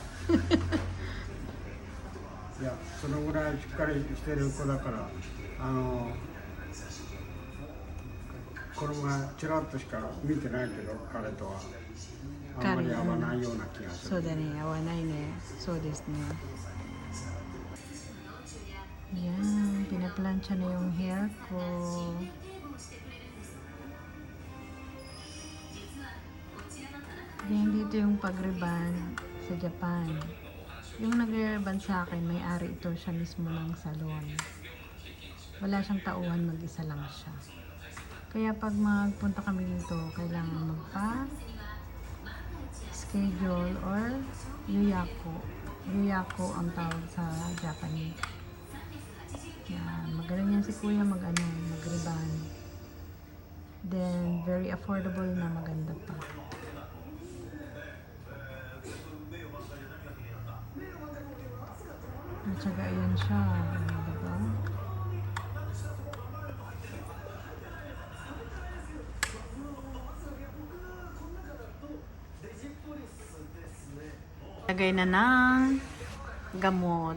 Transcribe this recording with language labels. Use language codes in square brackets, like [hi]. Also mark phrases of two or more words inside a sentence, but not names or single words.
[ja] いや、そのぐらいしっかりしてる子だから、子供がちらっとしか見てないけど、彼とはあんまり合わないような気がする。そうだね、合わないね。そうですね。 [tl] Yan, pinaplano Pinaplansya na yung hair ko. Yan dito yung pag-reband sa Japan. Yung nag-reband sa akin, may-ari ito siya mismo ng salon. Wala siyang tauhan, mag-isa lang siya. Kaya pag magpunta kami dito, kailangan magpa-schedule or yuyako. Yuyako ang tawag sa Japanese. Yan, magaling yan si kuya mag-reband. Then, [en] very affordable [tl] na, maganda pa. At saka yan siya, diba? Lagay na ng gamot.